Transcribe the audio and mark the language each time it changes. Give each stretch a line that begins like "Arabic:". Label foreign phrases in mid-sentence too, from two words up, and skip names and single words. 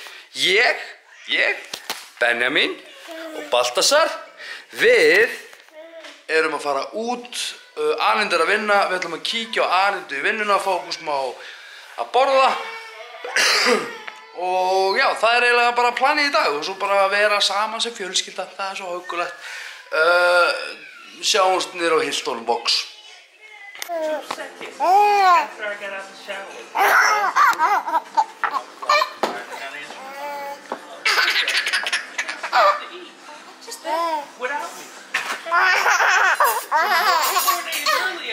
Icelandic: Ég, Benjamin og Baltasar, við erum að fara út, Alinda að vinna, við ætlum að kíkja á Alindu í vinnuna, fá okkur smá að borða og já, það eiginlega bara planið í dag og svo bara að vera saman sem fjölskylda, það svo huggulegt. Sjáumst niður á Hilton box.
English: After I get out of the shower. Just without me. 4 days earlier.